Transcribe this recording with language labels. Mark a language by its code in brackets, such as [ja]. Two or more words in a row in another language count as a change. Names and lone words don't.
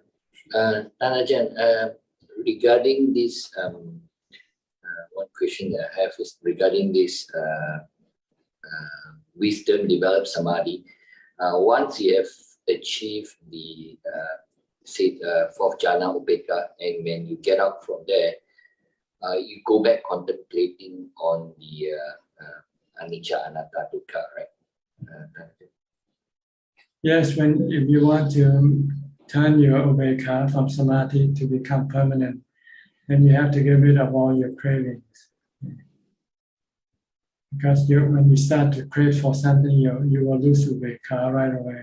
[en] Tanajan, regarding this, one question that I have is regarding this wisdom developed samadhi. Once you have achieved the fourth [pi] jhana upeka, [en] and when you get out from there, you go back contemplating on the [pi] anicca, anatta, dukkha, [en] right? Yes, if you want to turn your ubeka from samadhi to become permanent, then you have to get rid of all your cravings. Because when you start to crave for something, you will lose ubeka right away.